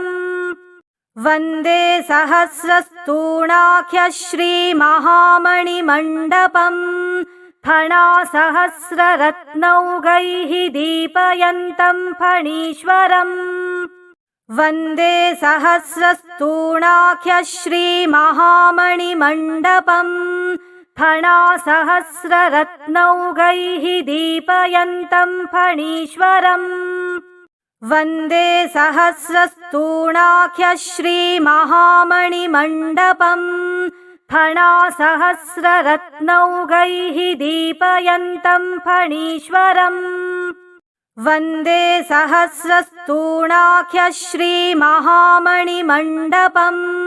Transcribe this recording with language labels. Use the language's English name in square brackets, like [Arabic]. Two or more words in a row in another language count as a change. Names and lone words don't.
[Sanskrit] ವಂದೇ ಸಹಸ್ರಸ್ತೂಣಾಖ್ಯ ಶ್ರೀ ಮಹಾಮಣಿ ಮಂಡಪಂ ಫಣಾಸಹಸ್ರರತ್ನೌಘೈಃ ದೀಪಯಂತಂ ಫಣೀಶ್ವರಂ. ವಂದೇ ಸಹಸ್ರಸ್ತೂಣಾಖ್ಯ ಶ್ರೀ ಮಹಾಮಣಿ ಮಂಡಪಂ ಫಣಾಸಹಸ್ರರತ್ನೌಘೈಃ ದೀಪಯಂತಂ ಫಣೀಶ್ವರಂ. वन्दे सहस्रस्तूणाख्य श्रीमहामणिमण्डपम् फणासहस्ररत्नौघैः दीपयन्तं फणीश्वरम् वन्दे सहस्रस्तूणाख्य श्रीमहामणिमण्डपम्